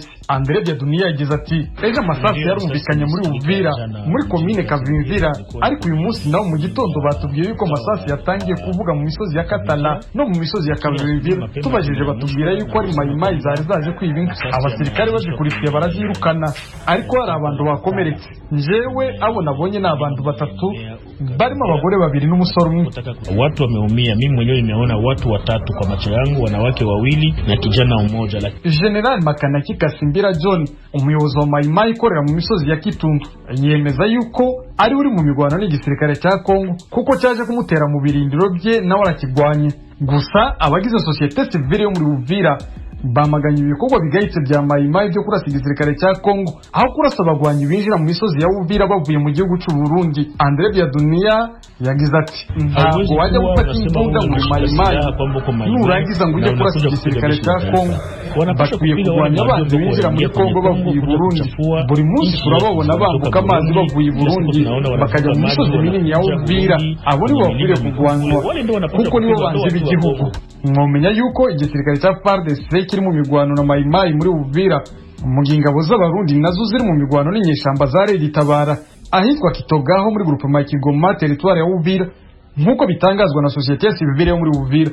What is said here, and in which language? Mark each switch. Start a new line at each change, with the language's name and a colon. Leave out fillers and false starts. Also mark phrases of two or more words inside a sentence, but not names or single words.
Rundi: Andre Biadunia yagize ati ejo amasasu yarumvikanye muri Uvira muri komine Kavimvira, ariko uyu munsi nawo mu gitondo batubwiye yuko amasasu yatangiye kuvuga mu misozi ya Katana no mu misozi ya Kavimvira. Tubajije batubwira yuko ari mayimayi zari zaje kwiba inka, abasirikare bazikurikiye barazirukana, ariko hari abantu bakomeretse. Njewe abo nabonye ni abantu batatu barimo abagore babiri n'umusore umwe.
Swahili: Watu wameumia, mimi mwenyewe nimeona watu watatu kwa macho yangu, wanawake wawili na kijana mmoja.
Rundi: General Makanaki Kasimbira John, umuyobozi wa mayimayi ikorera mu misozi ya Kitundu, yemeza yuko ari uri mu migwano n'igisirikare cya Kongo kuko cyaje kumutera mu birindiro bye nawe arakigwanye. Gusa abagize
French: societe civile
Rundi: yo muri Uvira bamaganye ibikorwa bigayitse bya mayimayi byo kurasa igisirikare cya Kongo, aho kurasa abagwanyi binjira mu misozi ya Uvira bavuye mu gihugu cy'u Burundi. Andre Biadunia yagize ati ntabwo wajya gufata imbunda muri mayimayi nurangiza ngo ujye kurasa igisirikare cya Kongo. Bakwiye kurwanya abanzi binjira muri Kongo bavuye i Burundi. Buri munsi turababona bambuka amazi bavuye i Burundi bakajya mu misozi minini ya Uvira. Abo nibo bakwiriye kurwanywa kuko nibo banzi b'igihugu. Mwomenya yuko igisirikare cya FARDC kiri mu migwano na mayimayi muri Uvira, mu ngabo z'abarundi nazo ziri mu migwano n'inyeshamba za Red Tabara ahitwa Kitogaho muri groupement Kigoma territoire ya Uvira, nk'uko bitangazwa na
French: societe civile
Rundi: yo muri Uvira.